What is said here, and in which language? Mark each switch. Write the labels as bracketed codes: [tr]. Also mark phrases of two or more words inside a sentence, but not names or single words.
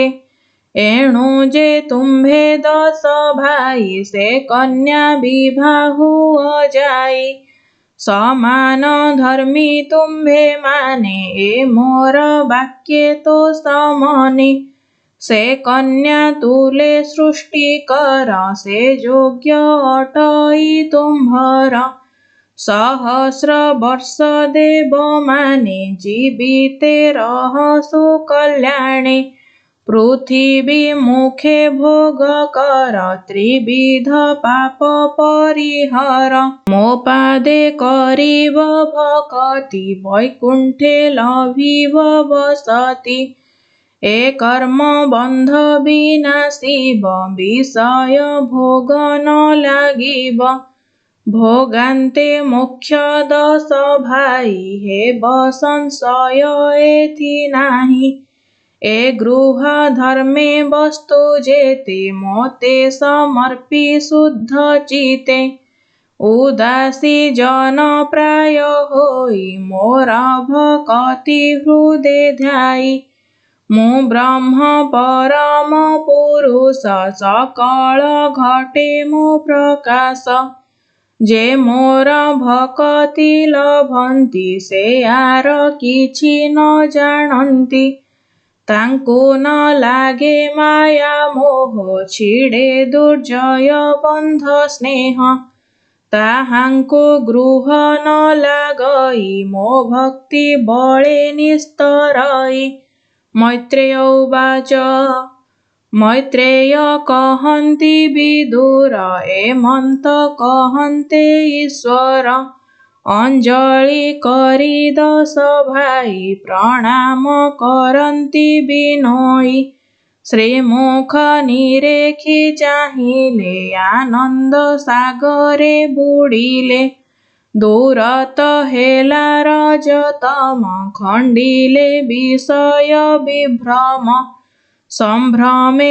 [or] ଏଣୁ ଜେ ତୁମ୍ଭେ 10 ଭାଇ, ସେ କନ୍ୟା ବିବାହୁ ଜାଇ। ସମାନ ଧର୍ମୀ ତୁମ୍ଭେ ମାନେ, ଏ ମୋର ବାକ୍ୟେ ତୋ ସମନେ। ସେ କନ୍ୟା ତୁଲେ ସୃଷ୍ଟି କର, ସେ ଯୋଗ୍ୟ ଅଟଇ ତୁମ୍ଭର। ସହସ୍ର ବର୍ଷ ଦେବ ମାନେ ଜୀବିତେ ରହସୁ କଲ୍ୟାଣେ ପୃଥିବୀ ମୁଖେ ଭୋଗ କର ତ୍ରିବିଧ ପାପ ପରିହର ମୋ ପାଦେ କରିବ ଭକ୍ତି ବୈକୁଣ୍ଠେ ଲଭିବ ବସତି ଏ କର୍ମ ବନ୍ଧ ବିନାଶିବ ବିଷୟ ଭୋଗ ନ ଲାଗିବ ଭୋଗାନ୍ତେ ମୋକ୍ଷ ଦଶ ଭାଇ ହେବ ସଂଶୟ ଏଥି ନାହି ଏ ଗୃହ ଧର୍ମେ ବସ୍ତୁ ଜେତେ ମୋତେ ସମର୍ପୀ ଶୁଦ୍ଧ ଚିତେ ଉଦାସୀ ଜନ ପ୍ରାୟ ହୋଇ ମୋର ଭକ୍ତି ହୃଦୟ ଧ୍ୟାଇ ମୁ ବ୍ରହ୍ମ ପରମ ପୁରୁଷ ସକଳ ଘଟେ ମୋ ପ୍ରକାଶ ଜେ ମୋର ଭକ୍ତି ଲଭନ୍ତି ସେ ଆର କିଛି ନ ଜାନନ୍ତି ତାଙ୍କୁ ନ ଲାଗେ ମାୟା ମୋହ ଛିଡ଼େ ଦୁର୍ଜୟ ବନ୍ଧ ସ୍ନେହ ତାହାଙ୍କୁ ଗୃହ ନ ଲାଗଇ ମୋ ଭକ୍ତି ବଳେ ନିସ୍ତରଇ [sa] मैत्रेय उवाच [or] ମୈତ୍ରେୟ କହନ୍ତି ବିଦୁର ଏମନ୍ତ କହନ୍ତେ ଈଶ୍ୱର ଅଞ୍ଜଳି କରି ଦଶ ଭାଇ ପ୍ରଣାମ କରନ୍ତି ବିନୋଇ ଶ୍ରୀମୁଖ ନିରେଖି ଚାହିଲେ ଆନନ୍ଦ ସାଗରେ ବୁଡିଲେ ଦୂରତ ହେଲା ରଜତମ ଖଣ୍ଡିଲେ ବିଷୟ ବିଭ୍ରମ ସମ୍ଭ୍ରମେ